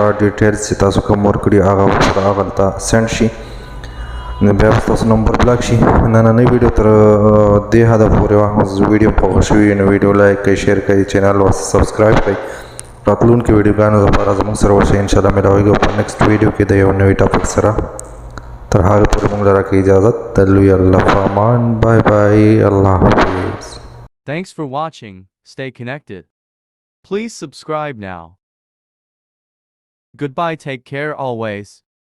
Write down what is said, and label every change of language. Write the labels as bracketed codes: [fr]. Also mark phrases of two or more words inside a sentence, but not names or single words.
[ps] ډیټیلز چې تاسو کوم ورکړي هغه پوره هغلته سینډ شي نو بیا به ستاسو نمبر بلاک شي نننۍ ویډیو تر دې حده پورې وه ویډیو خوښه شوي نو ویډیو لایک کړئ شیر کړئ چینل ورته سبسکرایب کړئ راتلونکي ویډیوګانو لپاره زموږ سره ورشئ [ar] انشاءالله [ps] ملاویږو په [en] next video [ps] کې د یو نوي ټاپک سره تر هغې پورې موږ له راکړئ اجازت د لوی الله په امان [en] bye bye [ur] الله حافظ [en] Thanks for watching. Stay connected. Please subscribe now. Goodbye. Take care always.